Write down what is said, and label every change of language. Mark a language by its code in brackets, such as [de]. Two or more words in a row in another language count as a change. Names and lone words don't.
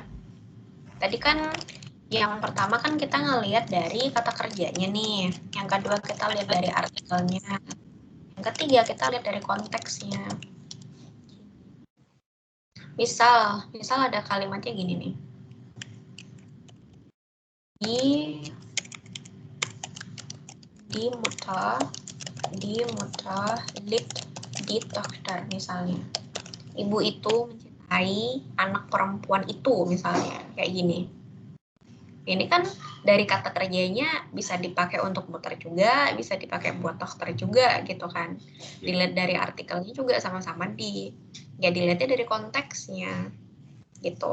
[id] Tadi kan yang pertama kan kita ngelihat dari kata kerjanya nih. Yang kedua kita lihat dari artikelnya. Yang ketiga kita lihat dari konteksnya. Misal ada kalimatnya gini nih. [de] Die Mutter liebt die Tochter misalnya. [id] Ibu itu mencintai anak perempuan itu misalnya. Kayak gini. Ini kan dari kata kerjanya bisa dipakai untuk muter juga, bisa dipakai buat dokter juga gitu kan. Dilihat dari artikelnya juga sama-sama ya dilihatnya dari konteksnya gitu.